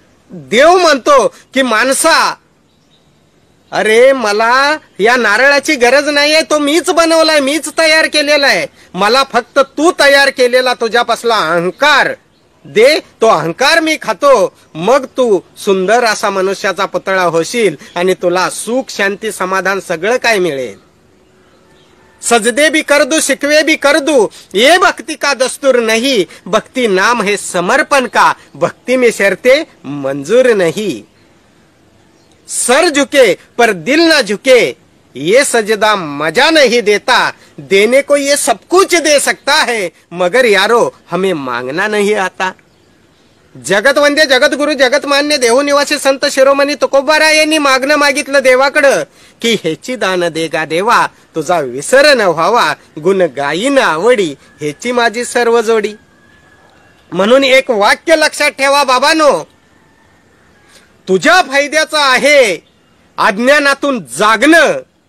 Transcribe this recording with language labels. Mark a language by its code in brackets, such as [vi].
[mr] देव म्हणतो की माणसा, अरे मला या नारळाची गरज नाहीये, तो मीच बनवलाय, मीच तयार केलेला आहे. मला फक्त तू तयार केलेला तुझ्यापासला अहंकार दे, तो अहंकार मी खातो. मग तू सुंदर असा मनुष्याचा पुतळा होशील आणि तुला सुख शांती समाधान सगळं काय मिळेल. [hi] सजदे भी कर दू, शिकवे भी कर दू, ये भक्ति का दस्तूर नहीं. भक्ति नाम है समर्पण का, भक्ति में शर्तें मंजूर नहीं. सर झुके पर दिल ना झुके, ये सजदा मजा नहीं देता. देने को ये सब कुछ दे सकता है, मगर यारो हमें मांगना नहीं आता. [mr] जगत वंद्य जगतगुरु जगतमान्य देहनिवासी संत शिरोमणी तुकोबाराय यांनी मागणं मागितलं देवाकडं की हेची दान देगा देवा, तुझा विसर न व्हावा, गुण गायीन आवडी, हेची माझी सर्व जोडी. म्हणून एक वाक्य लक्षात ठेवा बाबांनो, तुझ्या फायद्याचं आहे अज्ञानातून जागणं.